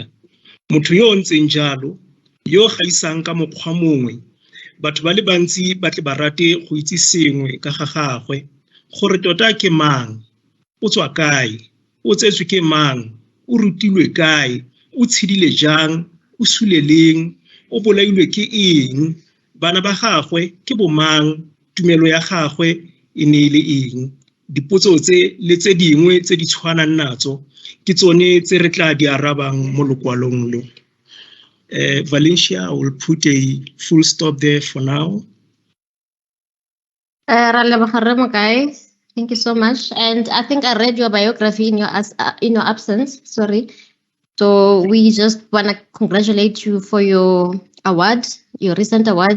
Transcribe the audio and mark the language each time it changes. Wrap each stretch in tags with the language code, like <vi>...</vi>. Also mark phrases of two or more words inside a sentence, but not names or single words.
<tn>Motho yo ntseng jalo yo gaisang ka mokgwa mongwe batho ba le bantsi ba tle ba rate go itse sengwe ka ga gagwe gore tota ke mang, o tswa kae, o tsetswe ke mang, o rutilwe kae, o tshedile jang, o suleleng, o bolailwe ke eng, bana ba gagwe ke bomang, tumelo ya gagwe e ne le eng. Dipotso tse le tse dingwe tse di tshwanang natso ke tsone tse re tla di arabang mo lokwalong lo.</tn> <en>Valencia, I will put a full stop there for now. Thank you so much. And I think I read your biography in your absence. Sorry. So we just want to congratulate you for your award, your recent award.</en>